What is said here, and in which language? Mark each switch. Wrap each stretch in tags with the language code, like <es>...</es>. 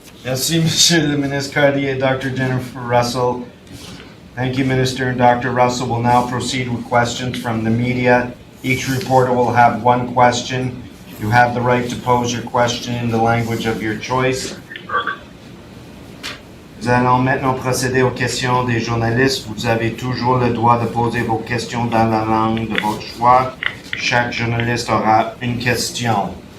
<fr>Merci, Monsieur le Ministre Cardi et Dr. Jennifer Russell.</fr> <en>Thank you, Minister, and Dr. Russell will now proceed with questions from the media. Each reporter will have one question. You have the right to pose your question in the language of your choice.</en> <fr>Nous allons maintenant procéder aux questions des journalistes. Vous avez toujours le droit de poser vos questions dans la langue de votre choix. Chaque journaliste aura une question.</fr>